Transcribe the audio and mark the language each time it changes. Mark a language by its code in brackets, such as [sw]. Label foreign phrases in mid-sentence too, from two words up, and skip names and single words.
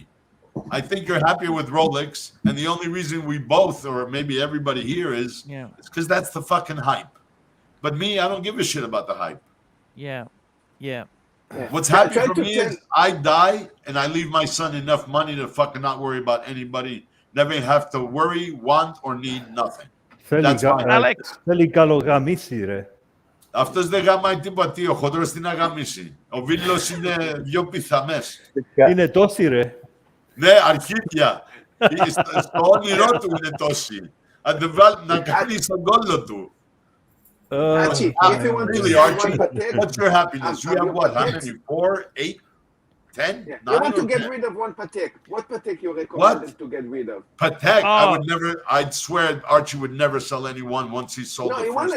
[en] I think you're happier with Rolex, and the only reason we both, or maybe everybody here, is because that's the fucking hype. But me, I don't give a shit about the hype. Yeah. What's happy for me is I die and I leave my son enough money to fucking not worry about anybody, never have to worry, want, or need nothing. That's fine. Alex. [el] Θέλει καλογαμίσει, ρε. Αυτός δεν γαμάει τίποτα, τι, ο χοντρός τι να γαμίσει. Ο Βίλος είναι 2 πιθαμές. Είναι τόσοι, ρε. Ναι, αρχίδια. Στο όνειρό του είναι τόσοι. Να κάνει στον κόλλο του. [en] Archie, if you want Really, to Archie, one Patek, what's your happiness? You have what? How many? 4, 8, 10? you 9 want to or get 10? rid of one Patek. What Patek you recommend them to get rid of? Patek, I would never, I'd swear Archie would never sell anyone once he sold No, the he first